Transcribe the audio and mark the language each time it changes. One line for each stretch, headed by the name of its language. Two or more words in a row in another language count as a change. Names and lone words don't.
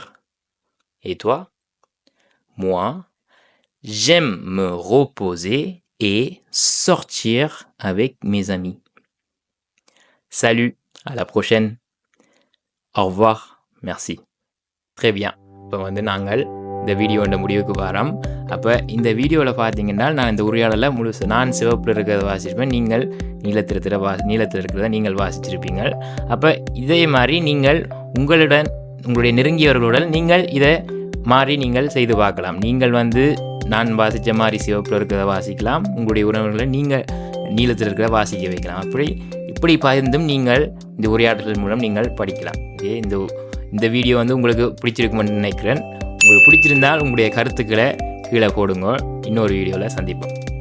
French: Et toi? Moi, j'aime me reposer et sortir avec mes amis. Salut, à la prochaine. Au revoir, merci. Très bien.
Tamil: இப்போ வந்து நாங்கள் இந்த வீடியோட முடிவுக்கு வரோம் அப்போ இந்த வீடியோவில் பார்த்தீங்கன்னா நான் இந்த உரையாடலை முழுசு நான் சிவப்பில் இருக்கிறத வாசிப்பேன் நீங்கள் நீலத்தில் இருக்கிறத நீங்கள் வாசிச்சிருப்பீங்க அப்போ இதே மாதிரி நீங்கள் உங்களுடைய நெருங்கியவர்களுடன் நீங்கள் இதை மாறி நீங்கள் செய்து பார்க்கலாம் நீங்கள் வந்து நான் வாசித்த மாதிரி சிவப்பில் இருக்கிறத வாசிக்கலாம் உங்களுடைய உறவுகளை நீங்கள் நீளத்தில் இருக்கிறத வாசிக்க வைக்கலாம் இப்படி பகிர்ந்தும் நீங்கள் இந்த உரையாடல்கள் மூலம் நீங்கள் படிக்கலாம் இந்த வீடியோ வந்து உங்களுக்கு பிடிச்சிருக்குமென்னு நினைக்கிறேன் உங்களுக்கு பிடிச்சிருந்தால் உங்களுடைய கருத்துக்களை கீழே போடுங்க இன்னொரு வீடியோவில் சந்திப்போம்